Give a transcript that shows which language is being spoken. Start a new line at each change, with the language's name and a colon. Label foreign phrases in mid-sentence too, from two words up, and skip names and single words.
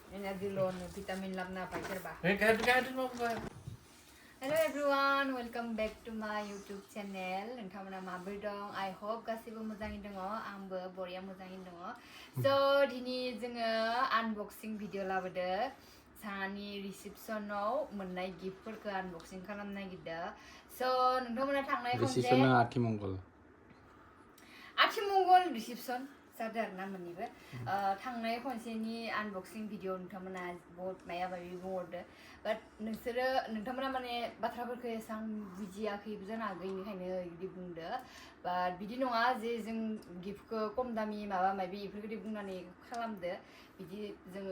English: dilon vitamin labna paikirba. Hello everyone, welcome back to my YouTube channel.
Bodo: नोंथांमोना माबोरै दं?
English: I hope
Bodo: गासिबो मोजाङै दङ. आंबो बरिया मोजाङै दङ. So दिनै जोङो unboxing भिडिअ लाबोदो. साहानि रिसेपसनाव मोननाय गिफ्टफोरखौ unboxing खालामनो नागिरदों. So नोंथांमोना थांनाय खनसे रिसेपसना आथिमंगल रिसेपसन जादों आरोना मोननैबो थांनाय खनसेनि unboxing भिडिअ नोंथांमोना बहुत माया माबि बुंहरदो बाट नोंथांमोना माने बाथ्राफोरखौ एसां बुजियाखैबो जानो हागौ बेनिखायनो बिदि बुंदो बाट बिदि नङा जे जों गिफ्टखौ खम दामि माबा माबि बेफोरबायदि बुंनानै खालामदो बिदि जोङो